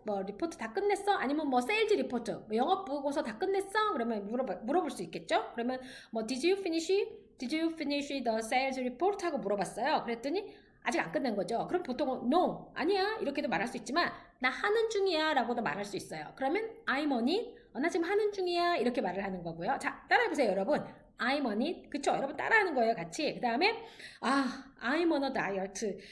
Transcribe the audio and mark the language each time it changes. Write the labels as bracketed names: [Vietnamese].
[Korean] 뭐 리포트 다 끝냈어? 아니면 뭐 세일즈 리포트 뭐 영업 보고서 다 끝냈어? 그러면 물어볼 수 있겠죠. 그러면 뭐 [English] Did you finish the sales report? [Korean] 하고 물어봤어요. 그랬더니 아직 안 끝낸 거죠. 그럼 보통은 no, 아니야 이렇게도 말할 수 있지만 나 하는 중이야 라고도 말할 수 있어요. 그러면 [English] I'm on it, [Korean] 나 지금 하는 중이야 이렇게 말을 하는 거고요. 자 따라해보세요 여러분. [English] I'm on it, 그쵸? [Korean] 여러분 따라하는 거예요 같이. 그 다음에 [English] I'm on a diet.